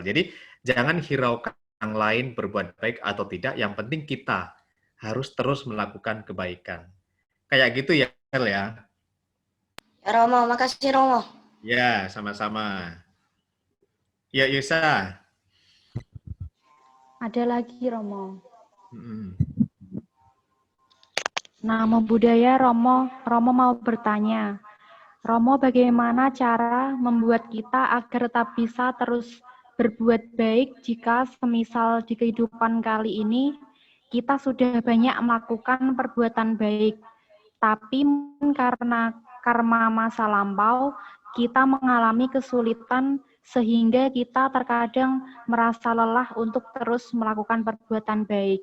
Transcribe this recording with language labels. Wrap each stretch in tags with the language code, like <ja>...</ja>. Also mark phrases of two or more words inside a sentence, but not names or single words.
<id>Jadi jangan hiraukan orang lain berbuat baik atau tidak, yang penting kita harus terus melakukan kebaikan. Kayak gitu ya, Marcel ya. Ya Romo, makasih Romo. Ya, sama-sama. Ya, Yusa. Ada lagi Romo. Hmm.</id> <pi>Namo Buddhaya</pi> <id>Romo, Romo mau bertanya. Romo, bagaimana cara membuat kita agar tetap bisa terus berbuat baik jika semisal di kehidupan kali ini kita sudah banyak melakukan perbuatan baik, tapi karena karma masa lampau kita mengalami kesulitan sehingga kita terkadang merasa lelah untuk terus melakukan perbuatan baik.</id>